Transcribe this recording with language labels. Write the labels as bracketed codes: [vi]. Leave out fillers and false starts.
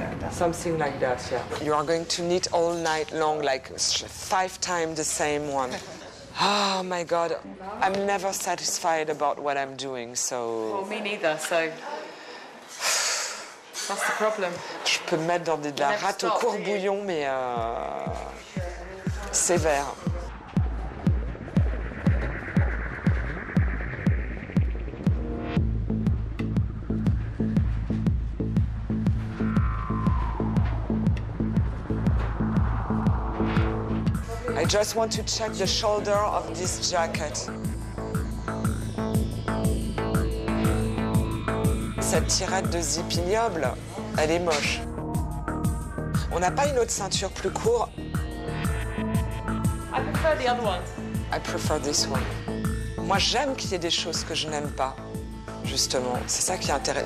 [en] Something like that, yeah. You are going to knit all night long, like 5 times the same one. Oh my God, I'm never satisfied about what I'm doing, so... Well, me neither, so... That's the problem. [fr] Je peux me mettre dans de la rate au courbouillon, mais sévère. [en] I just want to check the shoulder of this jacket. [fr] Cette tirette de zip ignoble, elle est moche. On n'a pas une autre ceinture plus courte? [en] I prefer the other ones. I prefer this one. [fr] Moi, j'aime qu'il y ait des choses que je n'aime pas, justement. C'est ça qui est intéressant.